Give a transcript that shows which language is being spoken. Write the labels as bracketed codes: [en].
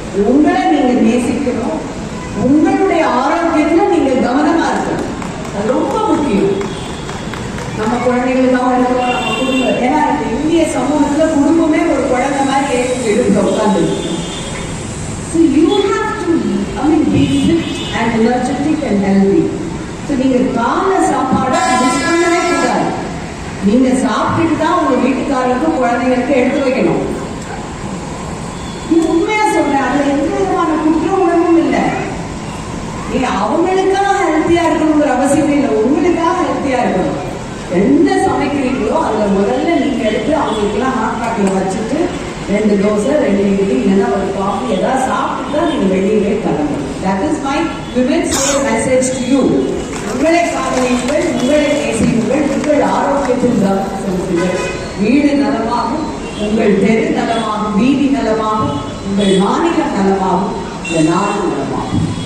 [ta] உங்களை நீங்க நேசிக்கணும், உங்களுடைய ஆரோக்கியத்துல நீங்க கவனமா இருக்கணும். அது ரொம்ப முக்கியம். நம்ம குழந்தைகளுக்காக இருக்கணும், நம்ம குடும்பம். ஏன்னா இந்த இந்திய சமூகத்துல குடும்பமே ஒரு குழந்தை மாதிரி எடுக்க உட்கார்ந்து. [en] So you have to, be fit and energetic and healthy. [ta] So நீங்க காலை சாப்பாடை மிஸ் பண்ணவே கூடாது. நீங்க சாப்பிட்டுட்டு தான் உங்க வீட்டுக்காரருக்கும் குழந்தைங்களுக்கு எடுத்து வைக்கணும். இது உண்மையா சொல்றேன். அதுல எந்த விதமான குற்ற உணர்வும் இல்லை. நீங்க அவங்களுக்காக ஹெல்த்தியா இருக்கணுங்கிற அவசியமே இல்லை, உங்களுக்காக ஹெல்த்தியா இருக்கணும். என்ன சமைக்கிறீங்களோ அதுல முதல்ல நீங்க எடுத்து அவங்களுக்குலாம் ஹாட் பேக்ல வச்சுட்டு 2 தோசை 2 இட்லி இல்லைன்னா ஒரு காஃபி ஏதாவது சாப்பிட்டு தான் நீங்க வெளியவே கிளம்பணும். [en] That is my women's day message to you. [ta] உங்களை காதலியுங்கள், உங்களை நேசியுங்கள், உங்கள் ஆரோக்கியத்தில் கவனம் செலுத்துங்கள். வீடு நலமாகும், உங்கள் தெரு நலமாகும், வீதி நலமாகும், உங்கள் மாநிலம் நலமாகும், இந்த நாடு நலமாகும்.